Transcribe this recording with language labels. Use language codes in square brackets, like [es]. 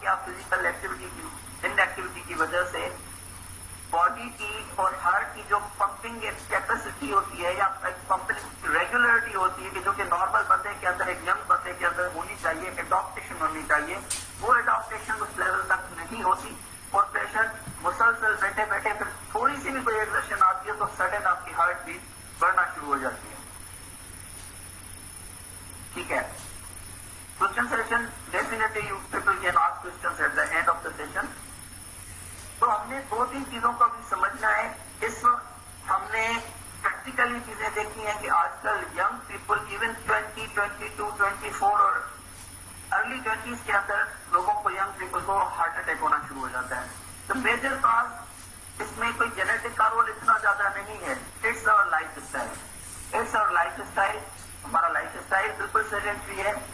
[ur] کہ آپ فزیکل انیکٹیویٹی کی وجہ سے باڈی کی اور ہارٹ کی جو پمپنگ کیپیسٹی ہوتی ہے یا پمپنگ ریگولرٹی ہوتی ہے کہ جو کہ نارمل بندے کے اندر، ایک ینگ بندے کے اندر ہونی چاہیے، اڈاپٹیشن ہونی چاہیے، وہ اڈاپٹیشن اس لیول تک نہیں ہوتی. اور پیشنٹ مسلسل بیٹھے بیٹھے پھر تھوڑی سی بھی کوئی ایگزرشن آتی ہے تو سڈن آپ کی ہارٹ بیٹ بڑھنا شروع ہو جاتی ہے. ٹھیک ہے. [en] Question session, definitely you people can ask questions at the end of the session. [ur] تو ہم نے 2-3 چیزوں کا بھی سمجھنا ہے. اس وقت ہم نے پریکٹیکلی چیزیں دیکھی ہیں کہ آج کل ینگ پیپل ایون 20, 22, 24 اور ارلی 20s کے اندر لوگوں کو ینگ پیپل کو ہارٹ اٹیک ہونا شروع ہو جاتا ہے. تو میجر کاز اس میں کوئی جینیٹک کا رول اتنا زیادہ نہیں ہے. [en] It's our lifestyle. [ur] ہمارا لائف اسٹائل بالکل سیڈنٹری ہے.